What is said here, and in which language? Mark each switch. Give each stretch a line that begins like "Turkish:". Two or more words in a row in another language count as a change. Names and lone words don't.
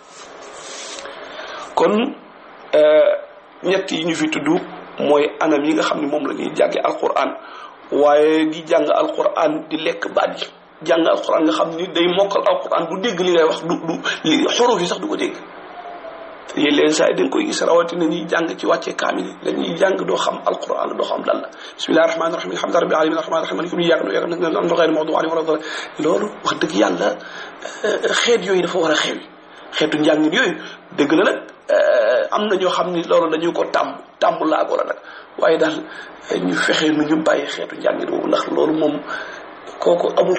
Wolof: kon ñett yi ñu fi tudd mooy anam yi nga xam ne moom la ñuy jànge alquran waaye di jàng alquran di lekk baat yi jàng alquran nga xam ni day mokkal alquran du dégg li ngay wax du li xuruf yi sax du ko dégg yéen leen saa yi da nga koy gis rawatina ñuy jàng ci wàccee kaamil yi dañuy jàng doo xam alquran doo xam lan la
Arabic: بسم الله الرحمن الرحيم الحمد لله رب العالمين الرحمن الرحيم مالك يوم الدين إياك نعبد وإياك نستعين اهدنا الصراط المستقيم
Wolof: loolu wax dëgg yàlla xeet yooyu dafa war a xewi xeetu njàngin yooyu dëgg la nag am na ñoo xam ni loolu dañu ko tàmm laagoo la nag waaye daal ñu fexe nu ñu bàyyi xeetu njàngin boobu ndax loolu moom kooku amul